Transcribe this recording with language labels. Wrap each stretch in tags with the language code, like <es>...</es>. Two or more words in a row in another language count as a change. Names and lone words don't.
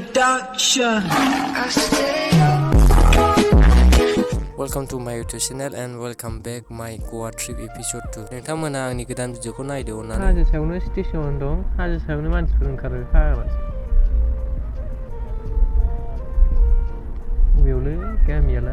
<en>production. Welcome to my YouTube channel and welcome back my Goa trip episode 2.</en> <brx>नोंथांमोना आंनि गोदान भिडिअखौ नायदो अननानै। हाजो सायावनो स्टेशन दं, हाजो सायावनो मानसिफोर ओंखारो फाग्लासो। बबेयावलै गामियालाय?</brx>